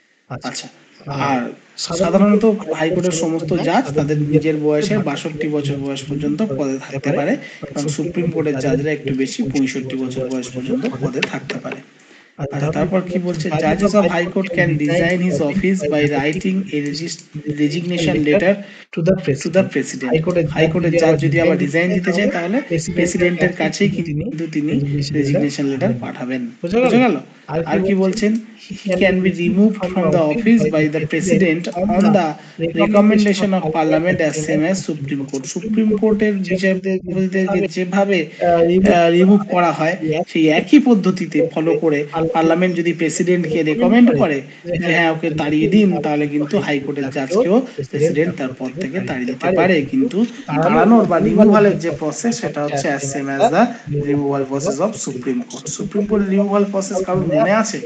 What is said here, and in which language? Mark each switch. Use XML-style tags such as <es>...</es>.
<bn>আচ্ছা, আর সাধারণত হাইকোর্টের সমস্ত জাজ তাদের নিজের বয়সের 62 বছর বয়স পর্যন্ত পদে থাকতে পারে, এবং সুপ্রিম কোর্টের জাজরা একটু বেশি 65 বছর বয়স পর্যন্ত পদে থাকতে পারে। আচ্ছা, তারপর কি বলছে,</bn> <en>জাজেস of high court can resign his office by writing A resignation letter to the president.</en> <bn>হাইকোর্টের জাজ যদি আবার রিজাইন দিতে চায় তাহলে প্রেসিডেন্টের কাছেই কিন্তু তিনি রেজিগনেশন লেটার পাঠাবেন। বুঝা গেল? আর কি বলছেন,</bn> <en>he can be removed from the office by the president on the recommendation of parliament as same as supreme court.</en> <bn>Supreme কোর্টের বিচারপতিদেরকে যেভাবে রিমুভ করা হয় সেই একই পদ্ধতিতে ফলো করে পার্লামেন্ট যদি প্রেসিডেন্টকে রেকমেন্ড করে যে হ্যাঁ ওকে তাড়িয়ে দিন, তাহলে কিন্তু হাইকোর্টের জাজকেও প্রেসিডেন্ট তার পদ থেকে তাড়িয়ে দিতে পারে। কিন্তু তাড়ানোর বা রিমুভালের যে প্রসেস সেটা হচ্ছে</bn> <en>as same as the removal process of supreme court.</en> <bn>Supreme কোর্টের রিমুভাল প্রসেস কারোর মনে আছে?</bn>